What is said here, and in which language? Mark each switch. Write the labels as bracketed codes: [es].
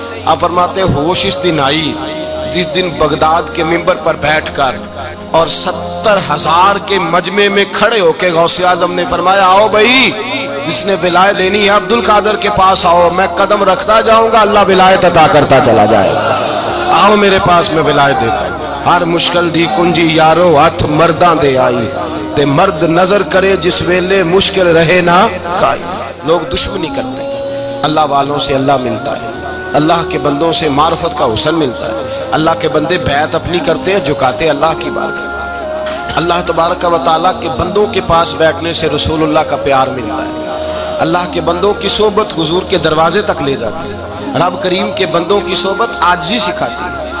[ur] آپ فرماتے ہیں ہوش اس دن آئی جس دن بغداد کے منبر پر بیٹھ کر اور 70,000 کے مجمع میں کھڑے ہو کے غوث اعظم نے فرمایا آؤ بھائی جس نے ولایت لینی ہے عبد القادر کے پاس آؤ، میں قدم رکھتا جاؤں گا اللہ ولایت عطا کرتا چلا جائے. آؤ میرے پاس میں ولایت دیتا ہوں. [pa] ہر مشکل دی کنجی یارو ہاتھ مرداں دے آئی تے مرد نظر کرے جس ویلے مشکل رہے نہ کائی. [ur] لوگ دشمنی کرتے ہیں، اللہ والوں سے اللہ ملتا ہے، اللہ کے بندوں سے معرفت کا حسن ملتا ہے. اللہ کے بندے بیعت اپنی کرتے ہیں جھکاتے اللہ کی بارگاہ. اللہ تبارک و تعالیٰ کے بندوں کے پاس بیٹھنے سے رسول اللہ کا پیار ملتا ہے. اللہ کے بندوں کی صحبت حضور کے دروازے تک لے جاتی ہے. رب کریم کے بندوں کی صحبت عاجزی سکھاتی ہے.